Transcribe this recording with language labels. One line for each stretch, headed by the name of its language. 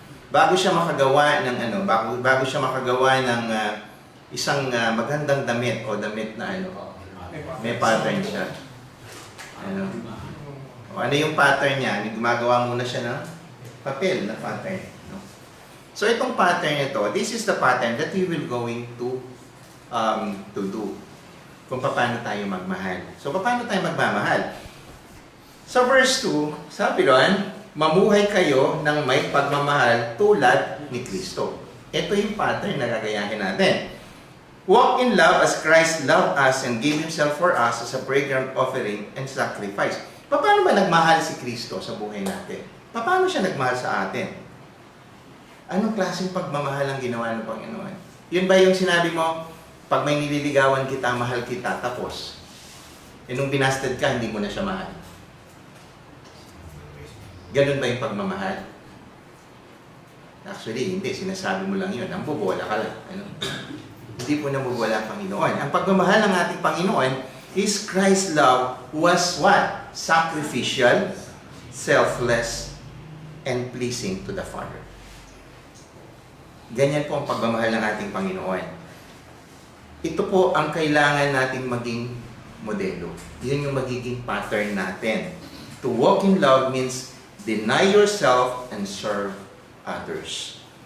Filipino: Bago siya makagawa ng bago siya makagawa ng isang magandang damit o damit na may pattern siya. Ano yung pattern niya? Gumagawa muna siya ng papel na pattern.
English: So
Filipino: itong pattern ito,
English: this is the pattern that we will going to do.
Filipino: Kung paano tayo magmahal. So paano tayo magmamahal? Sa verse 2, sabi doon, mamuhay kayo ng may pagmamahal tulad ni Kristo. Ito yung pattern na gagayahin natin.
English: Walk in love as Christ loved us and gave Himself for us as a fragrant offering and sacrifice.
Filipino: Paano ba nagmahal si Kristo sa buhay natin? Paano siya nagmahal sa atin? Anong klaseng pagmamahal ang ginawa ng Panginoon? Yun ba yung sinabi mo, pag may nililigawan kita, mahal kita, tapos, nung binasted ka, hindi mo na siya mahal? Ganun ba yung pagmamahal? Actually, hindi. Sinasabi mo lang yun. Ang bubola ka lang. Hindi po nabubola ang Panginoon. Ang pagmamahal ng ating Panginoon
English: is Christ's love was what? Sacrificial, selfless, and pleasing to the Father.
Filipino: Ganyan po ang pagmamahal ng ating Panginoon. Ito po ang kailangan nating maging modelo. Yun yung magiging pattern natin.
English: To walk in love means deny yourself and serve others.